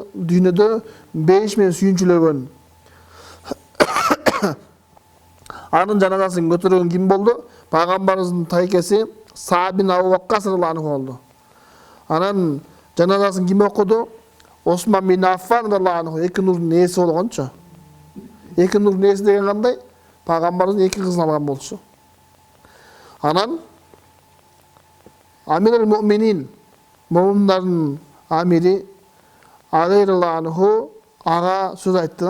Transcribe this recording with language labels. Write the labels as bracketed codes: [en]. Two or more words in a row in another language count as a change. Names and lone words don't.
[ky] Дүйнөдө 5 менен сүйүнчүлөгөн. Анын жаназасын көтөргөн ким болду? Пайгамбарыбыздын тайкеси Саад бин Абу Ваккас радhiyallahu болду. Анан жаназасын ким окуду? Осман бин Аффан [ar] رضي الله عنه, [ky] эки нурдун ээси болгончу. Эки нурдун ээси деген кандай? Пайгамбарыбыз эки кызын алган болчу. Анан [ar] أمير المؤمنين, [ky] муъминдардын амири Али [ar] رضي الله عنه [ky] ага сөз айтты.